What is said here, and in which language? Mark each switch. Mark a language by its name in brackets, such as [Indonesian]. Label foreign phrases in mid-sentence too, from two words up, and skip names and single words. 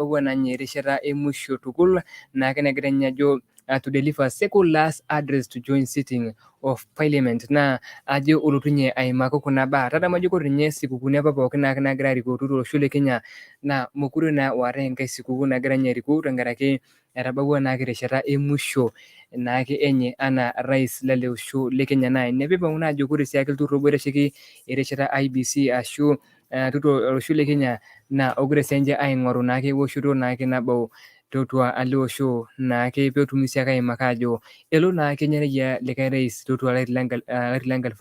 [Masai] na nye rishara emusho tukul na kena gerenya jo [English] to deliver second last address to join sitting of parliament [Masai] na ajo ulutunye aimako kuna ba tata majuko rinye sikukuu apa pookin nagira arikoo tolosho le Kenya na mukure na ware enkai sikukuu nagira nye arikoo tenkaraki etabawua naa kirishata emusho naake enye ana rais lele osho le Kenya na nepipang'u naa ajo kore siake ilturrur obo oitasheki erishata IBC ashu olosho le Kenya na ogira siinche aing'oru naake ewoshoto naake nabo tiatua ele osho naake peetumi siake aimaka ajo elo naa Kenya neyiaya likae rais tiatua olari le